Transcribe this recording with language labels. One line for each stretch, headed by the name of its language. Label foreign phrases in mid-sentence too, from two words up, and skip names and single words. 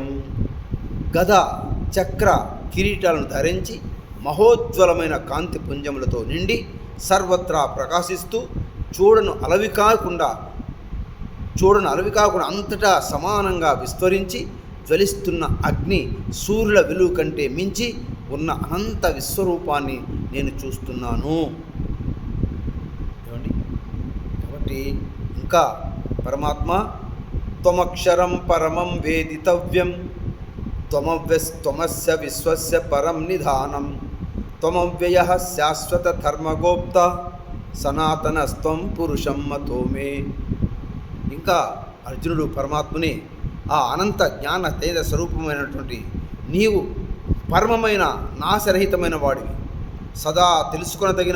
Telugu: గద చక్ర కిరీటాలను ధరించి మహోజ్వలమైన కాంతి పుంజములతో నిండి సర్వత్రా ప్రకాశిస్తూ చూడను అలవి కాకుండా అంతటా సమానంగా విస్తరించి జ్వలిస్తున్న అగ్ని సూర్యుల వెలుగు కంటే మించి ఉన్న అనంత విశ్వరూపాన్ని నేను చూస్తున్నాను. ఏమండి, కాబట్టి ఇంకా
Sanskrit: పరమాత్మ త్వమక్షరం పరమం వేదితవ్యం త్వమస్య విశ్వస్య పరం నిధానం త్వమవ్యయః శాశ్వత ధర్మగోప్త సనాతనస్త్వం పురుషం మతో మే.
Telugu: ఇంకా అర్జునుడు పరమాత్మని ఆ అనంత జ్ఞాన తేజ స్వరూపమైనటువంటి నీవు పరమమైన నాశరహితమైన వాడివి, సదా తెలుసుకొనదగిన